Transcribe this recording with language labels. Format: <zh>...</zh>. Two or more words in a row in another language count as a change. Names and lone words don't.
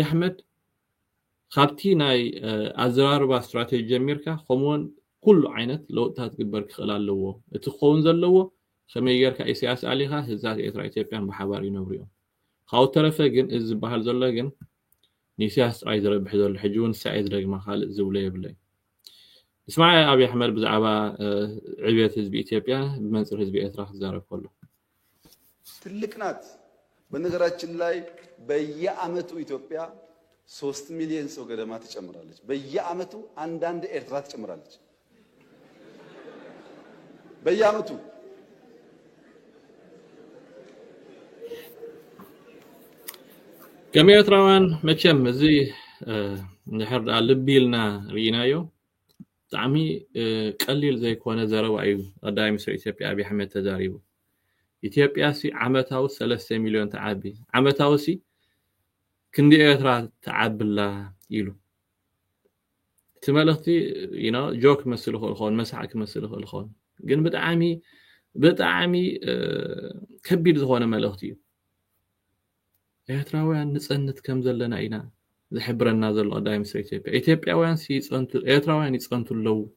<ti>ኣሕመድ ካብቲ ናይ ኣዘራርባ ስትራቴጂ ጀሚርካ ከምኡውን ኩሉ ዓይነት ለውጥታት ክግበር ክኽእል ኣለዎ እቲ ክኸውን ዘለዎ ከመይ ጌርካ ኢሳያስ ኣሊኻ ህዝብታት ኤርትራ ኢትዮጵያን ብሓባር ይነብሩ እዮም ካብኡ ተረፈ ግን እዚ ዝበሃል ዘሎ ግን ንኢሳያስ ጥራይ ዝረብሕ ዘሎ ሕጂ እውን ንሳኤ ዝደግማ ካልእ ዝብሎ የብለይ እስማዕ ኣብይ ኣሕመድ ብዛዕባ ዕብየት ህዝቢ ኢትዮጵያ ብመንፅር ህዝቢ ኤርትራ ክዛረብ ከሎ</ti> <am>ትልቅ ናት። በነገራችን ላይ በየአመቱ ኢትዮጵያ 3 ሚሊዮን ሰው ገደማ ትጨምራለች። በየአመቱ አንዳንድ ኤርትራ ትጨምራለች። በየአመቱ</am> <ti>كم ኤርትራውያን መቸም እዚ ንድሕር ደኣ ልቢ ኢልና ርኢናዮ ብጣዕሚ ቀሊል ዘይኮነ ዘረባ እዩ ቀዳማይ ሚኒስትር ኢትዮጵያ ኣብይ ኣሕመድ ተዛሪቡ ኢትዮጵያ ሲ ዓመታዊ 3 ሚሊዮን ተዓቢ ዓመታዊ ሲ ክንዲ ኤርትራ ተዓብላ ኢሉ እቲ መልእኽቲ ጆክ መስል ይኽእል መሳዕ ክመስል ይኽእል ግን ብጣዕሚ ከቢድ ዝኾነ መልእኽቲ እዩ ኤርትራውያን ንፀነት ከም ዘለና ኢና ዝሕብረና ዘሎ ቀዳማይ ሚኒስትር ኢትዮጵያ ኢትዮጵያውያን ሲፀንቱ ኤርትራውያን ይፀንቱ ኣለዉ</ti>